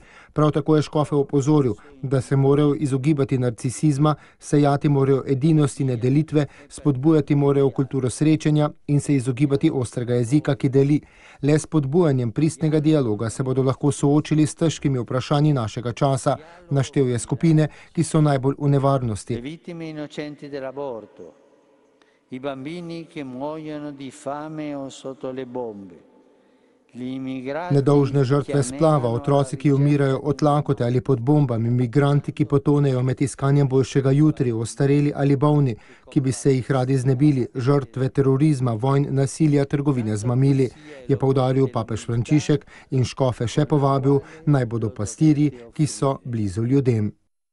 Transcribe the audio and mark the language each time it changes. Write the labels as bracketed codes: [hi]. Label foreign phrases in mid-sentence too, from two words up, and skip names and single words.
[sl] Prav tako je škofe opozoril, da se morajo izogibati narcisizma, sejati morajo edinost in delitve, spodbujati morajo kulturo srečanja in se izogibati ostrega jezika, ki deli. Le s spodbujanjem pristnega dialoga se bodo lahko soočili s težkimi vprašanji našega časa. Naštel je skupine, ki so najbolj v nevarnosti. [it] I bambini che muoiono di fame o sotto le bombe. [sl] Nedolžne žrtve splava, otroci, ki umirajo od lakote ali pod bombami, migranti, ki potonejo med iskanjem boljšega jutri, ostareli ali bolni, ki bi se jih radi znebili, žrtve terorizma, vojn, nasilja, trgovine z mamili, je poudaril papež Frančišek in škofe še povabil, naj bodo pastirji, ki so blizu ljudem.